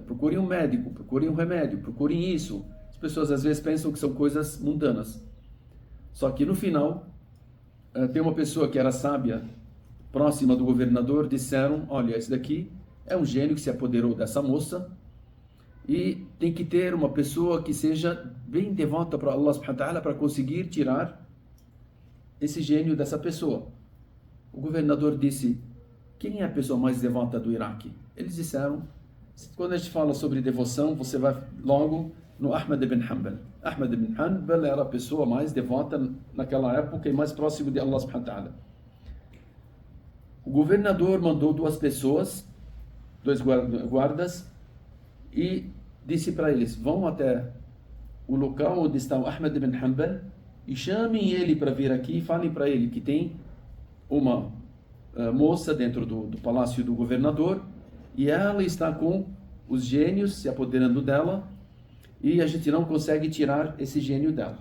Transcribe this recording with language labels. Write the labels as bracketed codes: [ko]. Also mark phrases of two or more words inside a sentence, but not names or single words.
[pt] Procurem um médico, procurem um remédio, procurem isso. As pessoas às vezes pensam que são coisas mundanas. Só que no final, tem uma pessoa que era sábia, próxima do governador, disseram: olha, esse daqui é um gênio que se apoderou dessa moça, e tem que ter uma pessoa que seja bem devota para [ar] الله سبحانه وتعالى [pt] para conseguir tirar esse gênio dessa pessoa. O governador disse: quem é a pessoa mais devota do Iraque? Eles disseram: quando a gente fala sobre devoção, você vai logo no Ahmad ibn Hanbal. Ahmad ibn Hanbal era a pessoa mais devota naquela época e mais próximo de [ar] الله سبحانه وتعالى. [pt] O governador mandou 2 pessoas, 2 guardas, e disse para eles: vão até o local onde está o Ahmad ibn Hanbal e chamem ele para vir aqui e falem para ele que tem uma moça dentro do palácio do governador e ela está com os gênios se apoderando dela e a gente não consegue tirar esse gênio dela.